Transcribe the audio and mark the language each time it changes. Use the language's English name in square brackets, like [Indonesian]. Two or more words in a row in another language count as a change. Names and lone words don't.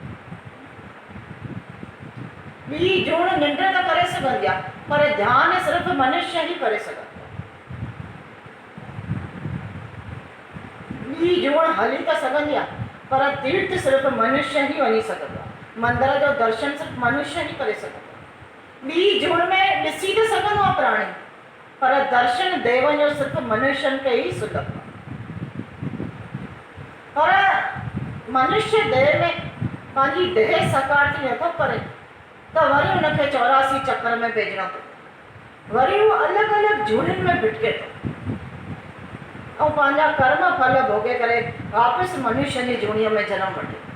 [Sindhi] ॿी जूण निंड त करे सघंदी आहे पर ध्यानु सिर्फ़ु मनुष्य ही करे सघंदो ॿी जूण हली त सघंदी आहे पर तीर्थ सिर्फ़ु मनुष्य ही वञी सघंदो आहे मंदर जो दर्शन सिर्फ़ु मनुष्य ही करे सघंदो आहे ॿी जूण में ॾिसी त सघंदो आहे प्राणी पर दर्शन देव जो सिर्फ़ु मनुष्यनि खे ई सुलभ आहे पर मनुष्य देह में पंहिंजी देह साकार थी नथो करे त वरी हुनखे 84 चक्र में भेजणो थो वरी उहो अलॻि अलॻि जूनियुनि में भिटके थो ऐं पंहिंजा कर्म फल भोगे करे वापसि मनुष्य जी जूणीअ में जनम वठे